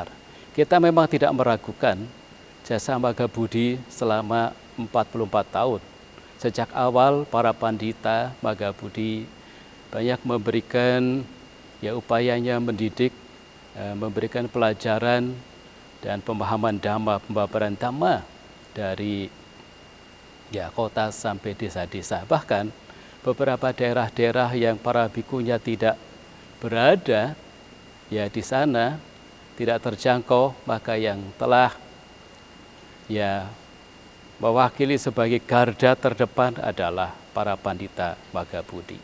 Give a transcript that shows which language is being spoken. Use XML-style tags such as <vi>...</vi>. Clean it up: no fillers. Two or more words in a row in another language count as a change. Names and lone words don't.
<id>Kita memang tidak meragukan jasa Maga Budi selama 44 tahun. Sejak awal para pandita Maga Budi banyak memberikan upayanya mendidik, memberikan pelajaran dan pemahaman dhamma, pembabaran dhamma dari kota sampai desa-desa. Bahkan beberapa daerah-daerah yang para bikunya tidak berada di sana, tidak terjangkau, maka yang telah mewakili sebagai garda terdepan adalah para pandita Maga Budi.</id>